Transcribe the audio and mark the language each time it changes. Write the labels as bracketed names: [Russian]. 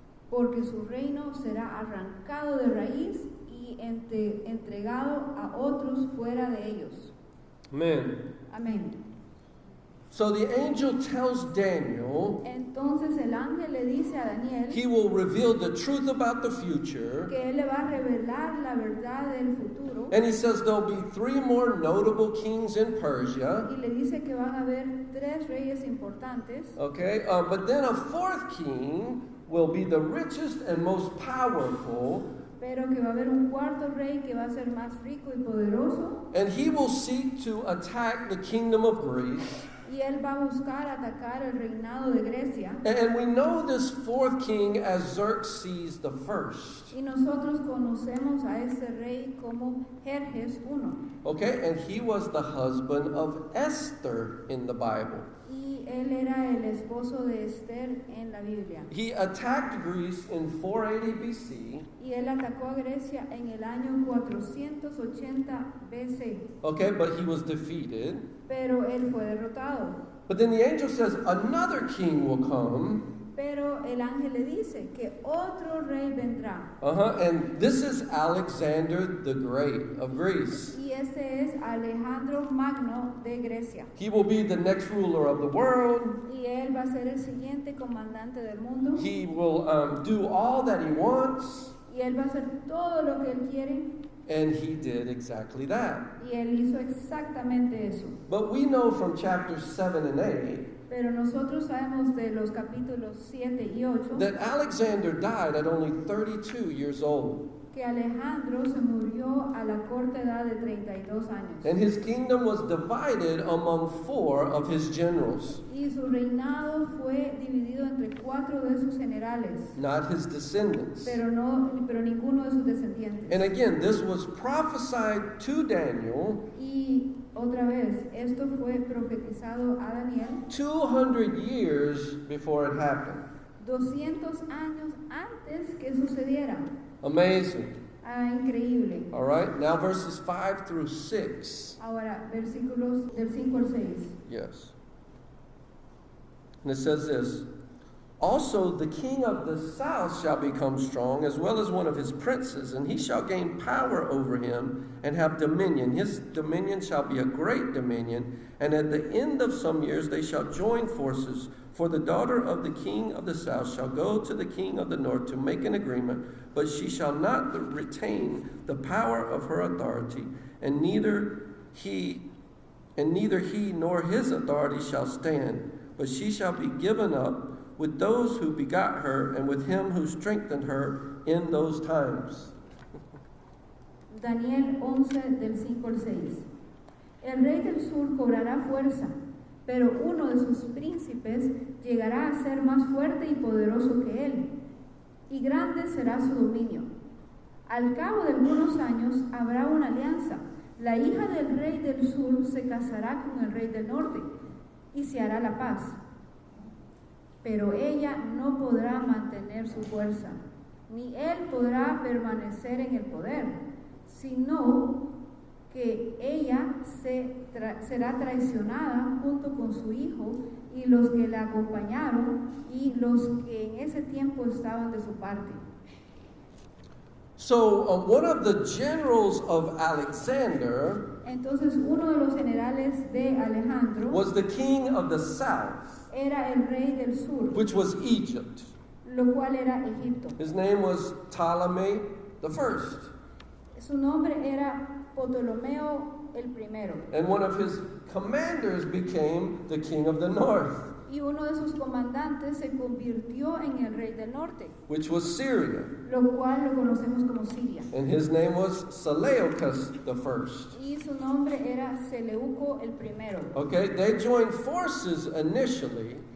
[Spanish] porque su reino será arrancado de raíz y entregado a otros fuera de ellos. [English] Amen. [Spanish] Amén. [English] So the angel tells Daniel [Spanish] Entonces el ángel le dice a Daniel [English] he will reveal the truth about the future. [Spanish] que él le va a revelar la verdad del futuro. [English] And he says there'll be 3 more notable kings in Persia. [Spanish] Y le dice que van a haber 3 reyes importantes. [English] Okay, but then a 4th king will be the richest and most powerful. [Spanish] Pero que va a haber un cuarto rey que va a ser más rico y poderoso. [English] And he will seek to attack the kingdom of Greece. [Spanish] Y él va a buscar atacar el reinado de Grecia. [English] And we know this 4th king as Xerxes the First. [Spanish] Y nosotros conocemos a ese rey como Jerjes I. [English] Okay, and he was the husband of Esther in the Bible. [Spanish] Y él era el esposo de Esther en la Biblia. [English] He attacked Greece in 480 BC. [Spanish] Y él atacó a Grecia en el año 480 BC. [English] Okay, but he was defeated. [Spanish] Pero él fue derrotado. [English] But then the angel says another king will come. [Spanish] Pero el ángel le dice que otro rey vendrá. [English] And this is Alexander the Great of Greece. [Spanish] Y este es Alejandro Magno de Grecia. [English] He will be the next ruler of the world. [Spanish] Y él va a ser el siguiente comandante del mundo. [English] He will do all that he wants. [Spanish] Y él va a hacer todo lo que él quiere. [English] And he did exactly that. [Spanish] Y él hizo exactamente eso. [English] But we know from chapters 7 and 8 [Spanish] Pero nosotros sabemos de los capítulos 7 y 8 [English] that Alexander died at only 32 years old. [Spanish] que Alejandro se murió a la corta edad de 32 años. [English] And his kingdom was divided among 4 of his generals, [Spanish] Y su reinado fue dividido entre 4 de sus generales, [English] not his descendants. [Spanish] pero ninguno de sus descendientes. [English] And again, this was prophesied to Daniel [Spanish] Y otra vez, esto fue profetizado a Daniel [English] 200 years before it happened. [Spanish] 200 años antes que sucediera. [English] Amazing. [Spanish] Increíble. [English] All right, now verses 5 through 6. [Spanish] Ahora, versículos del 5 al 6. [English] Yes. And it says this: also the king of the south shall become strong, as well as one of his princes, and he shall gain power over him and have dominion. His dominion shall be a great dominion, and at the end of some years they shall join forces. For the daughter of the king of the south shall go to the king of the north to make an agreement, but she shall not retain the power of her authority, and neither he nor his authority shall stand, but she shall be given up with those who begot her and with him who strengthened her in those times. [Spanish] Daniel 11 del 5 al 6. El rey del sur cobrará fuerza, pero uno de sus príncipes llegará a ser más fuerte y poderoso que él, y grande será su dominio. Al cabo de algunos años habrá una alianza. La hija del rey del sur se casará con el rey del norte, y se hará la paz. Pero ella no podrá mantener su fuerza, ni él podrá permanecer en el poder, sino que ella será traicionada junto con su hijo y los que la acompañaron y los que en ese tiempo estaban de su parte. [English] So one of the generals of Alexander [Spanish] Entonces uno de los generales de Alejandro [English] was the king of the south, [Spanish] era el rey del sur, [English] which was Egypt. [Spanish] lo cual era Egipto. [English] His name was Ptolemy the First. [Spanish] Su nombre era Ptolomeo el primero. [English] And one of his commanders became the king of the north, [Spanish] Y uno de sus comandantes se convirtió en el rey del norte, [English] which was Syria. [Spanish] lo cual lo conocemos como Siria. [English] And his name was Seleucus the First. [Spanish] Y su nombre era Seleuco el primero. [English] Okay, they joined forces initially,